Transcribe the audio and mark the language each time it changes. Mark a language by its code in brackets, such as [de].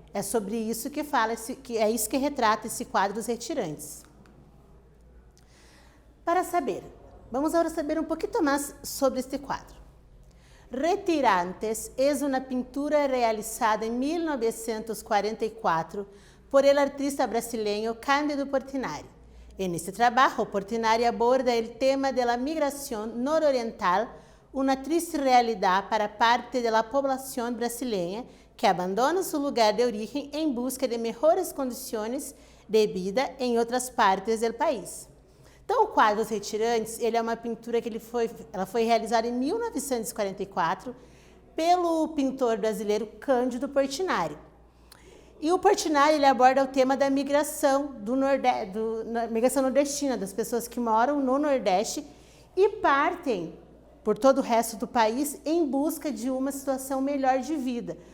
[pt] É sobre isso que fala, é isso que retrata esse quadro Os Retirantes. Para saber, vamos agora saber um pouquinho mais sobre este quadro. Retirantes é uma pintura realizada em 1944 [es] por el artista brasileño [pt] Cândido Portinari. [es] En este trabajo, Portinari aborda el tema de la migración nororiental, una triste realidad para parte de la población brasileña que abandona su lugar de origen en busca de mejores condiciones de vida [pt] em outras partes do país. Então, o quadro Os Retirantes, ele é uma pintura que ela foi realizada em 1944 pelo pintor brasileiro Cândido Portinari. E o Portinari ele aborda o tema da migração migração nordestina, das pessoas que moram no Nordeste e partem por todo o resto do país em busca de uma situação melhor de vida.